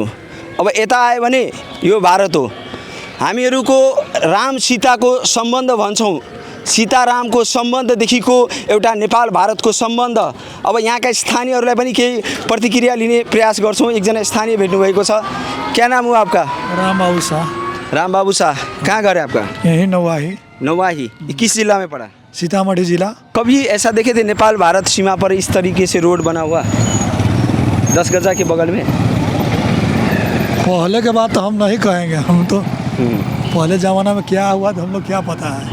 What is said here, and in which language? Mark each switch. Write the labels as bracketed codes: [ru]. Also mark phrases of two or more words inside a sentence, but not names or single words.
[ne] अब यता आयो भने यो भारत हो। हामीहरूको राम सीताको सम्बन्ध भन्छौँ, सीतारामको सम्बन्धदेखिको एउटा नेपाल भारतको सम्बन्ध। अब यहाँका स्थानीयहरूलाई पनि केही प्रतिक्रिया लिने प्रयास गर्छौँ। एकजना स्थानीय भेट्नुभएको छ। [hi] क्या नाम हो आपका? राम बाबू शाह। राम बाबू शाह, कहाँ घर है आपका? यही नवाही। नवाही किस जिला में पड़ा? सीतामढ़ी जिला। कभी ऐसा देखे थे नेपाल भारत सीमा पर इस तरीके से रोड बना हुआ 10 गजा के बगल में? पहले के बात तो हम नहीं कहेंगे, हम तो पहले ज़माना में क्या हुआ तो हम लोग क्या पता है।